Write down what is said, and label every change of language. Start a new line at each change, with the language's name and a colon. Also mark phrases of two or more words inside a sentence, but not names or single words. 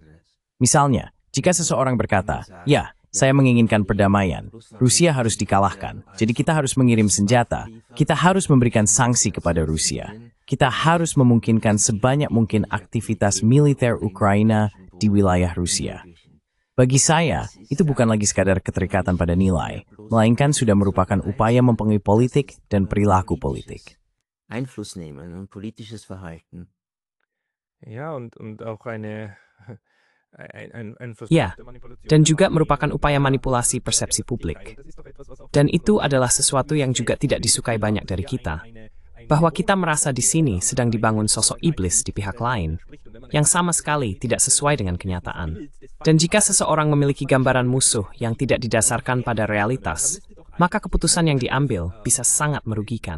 Indonesian: Misalnya, jika seseorang berkata, ya, saya menginginkan perdamaian, Rusia harus dikalahkan, jadi kita harus mengirim senjata, kita harus memberikan sanksi kepada Rusia, kita harus memungkinkan sebanyak mungkin aktivitas militer Ukraina di wilayah Rusia. Bagi saya, itu bukan lagi sekadar keterikatan pada nilai, melainkan sudah merupakan upaya mempengaruhi politik dan perilaku politik.
German: Einfluss nehmen und politisches Verhalten. Ja, und auch ein Versuch
Indonesian: Ya,
German: der Manipulation.
Indonesian: dan juga merupakan upaya manipulasi persepsi publik. Dan itu adalah sesuatu yang juga tidak disukai banyak dari kita, bahwa kita merasa di sini sedang dibangun sosok iblis di pihak lain, yang sama sekali tidak sesuai dengan kenyataan. Dan jika seseorang memiliki gambaran musuh yang tidak didasarkan pada realitas, maka keputusan yang diambil bisa sangat merugikan.